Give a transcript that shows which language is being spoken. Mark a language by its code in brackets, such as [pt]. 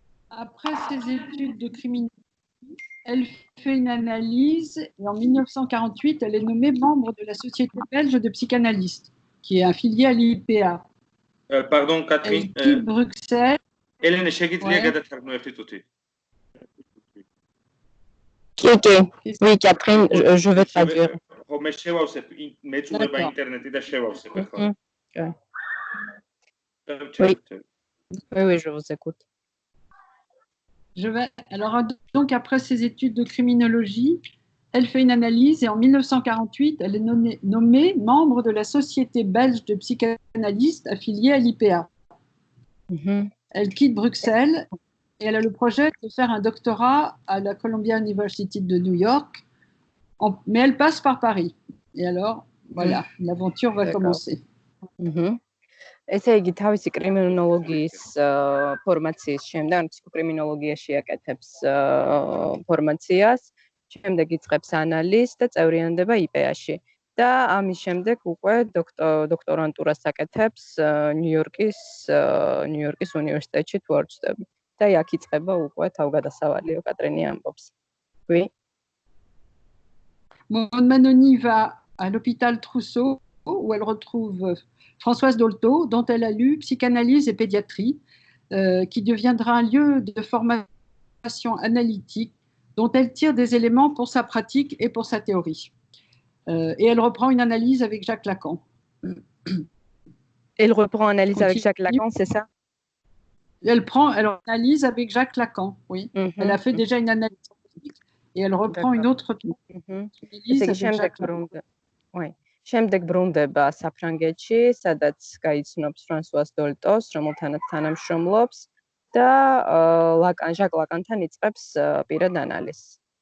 [fr] Après ses études de criminologie, elle fait une analyse et en 1948, elle est nommée membre de la Société belge de psychanalystes, qui est affiliée à l'IPA. Pardon, Elle Catherine. quitte Bruxelles. [ka] Hélène, შეგიძლია გადათარგმნო ერთი წუთი. [fr] Oui, Catherine, je vais traduire. [ka] ხო, მე შევავსებ, მეწურება ინტერნეტი და შევავსებ ახლა. [fr] Oui, je vous écoute. Alors, donc, après ses études de criminologie, elle fait une analyse et en 1948, elle est nommée membre de la Société belge de psychanalystes affiliée à l'IPA. Elle quitte Bruxelles et elle a le projet de faire un doctorat à la Columbia University de New York, mais elle passe par Paris. Et alors, voilà, l'aventure va commencer. [ka] ესე იგი თავისი კრიმინოლოგიის ფორმაციის შემდეგ ფსიქოკრიმინოლოგიაში აკეთებს ფორმაციას, შემდეგ იწყებს ანალიზს და წევრიანდება იპეაში და ამის შემდეგ უკვე დოქტორანტურას აკეთებს ნიუ-იორკის უნივერსიტეტში თუ არ ვცდები და აქ იწყება უკვე თავგადასავალიო კატრინი ამბობს. [fr] Oui. Maud Manoni va à l'hôpital Trousseau où elle retrouve Françoise Dolto, dont elle a lu Psychanalyse et pédiatrie, qui deviendra un lieu de formation analytique dont elle tire des éléments pour sa pratique et pour sa théorie. Et elle reprend une analyse avec Jacques Lacan. Elle reprend une analyse avec Jacques Lacan, c'est ça? Elle analyse avec Jacques Lacan, oui. Elle a fait déjà une analyse et elle reprend une autre analyse avec Jacques Lacan. Oui. [ka] შემდეგ ბრუნდება საფრანგეთში, სადაც გაიცნობს ფრანსუას დოლტოს, რომელთანაც თანამშრომლობს და ჟაკ ლაკანთან იწყებს პირად ანალიზს.